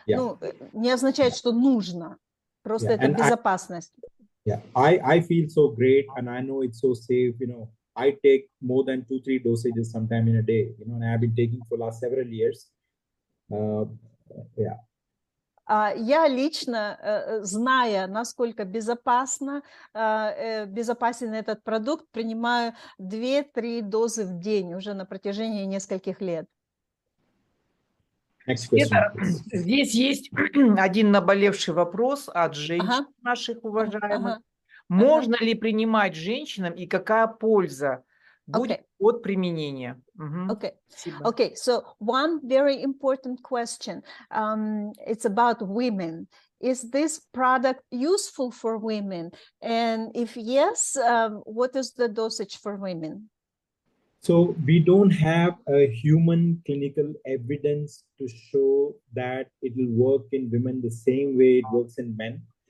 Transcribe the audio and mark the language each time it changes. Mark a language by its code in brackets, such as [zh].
[ru] Ну, не означает, что нужно. Просто это безопасность. [en] I feel so great, and I know it's so safe. You know, I take more than 2-3 dosages sometime in a day. You know, and I have been taking for last several years. [ru] Я лично, зная, насколько безопасен этот продукт, принимаю 2-3 дозы в день уже на протяжении нескольких лет. [en] Next question, please. [ru] Здесь есть один наболевший вопрос от женщин наших уважаемых. Можно ли принимать женщинам и какая польза будет от применения? [en] Okay, so one very important question. It's about women. Is this product useful for women? And if yes, what is the dosage for women? So we don't have a human clinical evidence to show that it will work in women the same way it works in men.